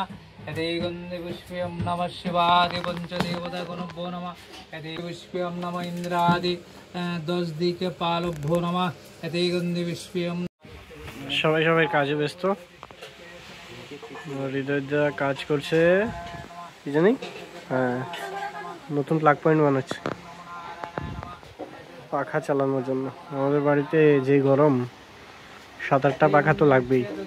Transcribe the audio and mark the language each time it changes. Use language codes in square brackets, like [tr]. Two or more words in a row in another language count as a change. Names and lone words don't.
[sa] यदि गन्धे पुष्पे नमः शिवादि पंचदेवता गणभ्यो नमः। यदि पुष्पे नमः इंद्रादि 10 दिके पालभ्यो नमः। यदि गन्धे पुष्पे [bn] সবাই কাজে ব্যস্ত। হৃদয়দা কাজ করছে কি জানি, হ্যাঁ নতুন প্লাগ পয়েন্ট বানাচ্ছে পাখা চালানোর জন্য। আমাদের বাড়িতে যে গরম, 7-8টা পাখা তো লাগবেই।